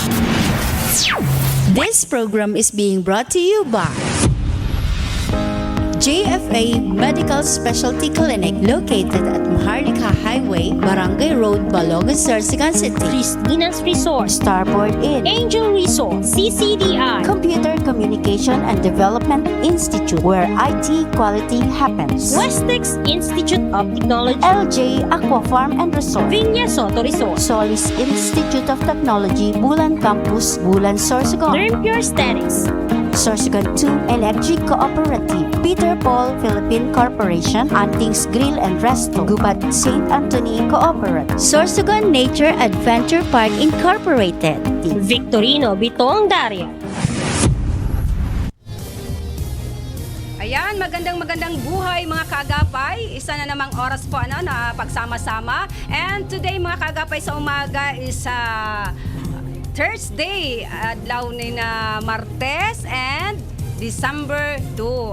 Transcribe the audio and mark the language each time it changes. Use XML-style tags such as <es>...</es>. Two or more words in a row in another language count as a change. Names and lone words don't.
<en>This program is being brought to you by JFA Medical Specialty Clinic located at Maharlika Highway, Barangay Road, Balogan, Sorsogon City. Christina's Resort, Starboard Inn, Angel Resort, CCDI, Computer Communication and Development Institute, where IT quality happens. Westex Institute of Technology, LJ Aqua Farm and Resort. Viña Soto Resort, Solis Institute of Technology, Bulan Campus, Bulan, Sorsogon. Learn Pure Aesthetics, Sorsogon 2 Electric Cooperative, Peter Paul Philippine Corporation, Antings Grill and Resto, Gubat St. Anthony Cooperative, Sorsogon Nature Adventure Park Incorporated. Victorino Bitong Daria.</en> <tl>Ayan, magandang buhay mga kaagapay. Isa na namang oras po na pagsama-sama.</tl> <en>And today</en> <tl>mga kaagapay sa umaga</tl> <en>is Thursday,</en> <bik>adlaw ni na Martes</bik> <tl>and December 2.</tl>